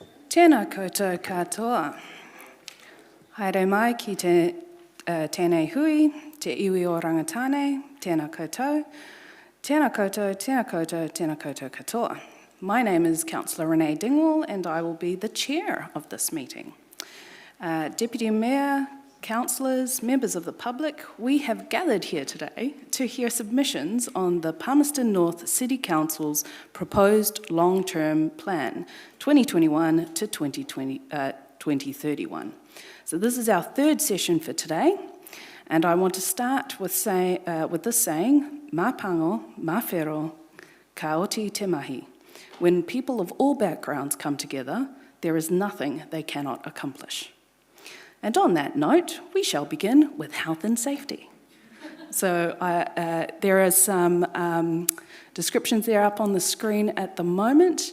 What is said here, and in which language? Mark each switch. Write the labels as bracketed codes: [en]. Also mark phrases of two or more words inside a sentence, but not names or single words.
[mi] Tēnā koutou katoa. Haere mai ki tēnei hui, te iwi o rangatane, tēnā koutou. Tēnā koutou, tēnā koutou, tēnā koutou katoa. [en] My name is Councillor Renee Dingwall, and I will be the chair of this meeting. Deputy Mayor, councillors, members of the public, we have gathered here today to hear submissions on the Palmerston North City Council's proposed long-term plan, 2021 to 2031. So this is our third session for today, and I want to start with this saying, [mi] mā pango, mā whero, ka oti te mahi. [en] When people of all backgrounds come together, there is nothing they cannot accomplish. And on that note, we shall begin with health and safety. So there are some descriptions there up on the screen at the moment.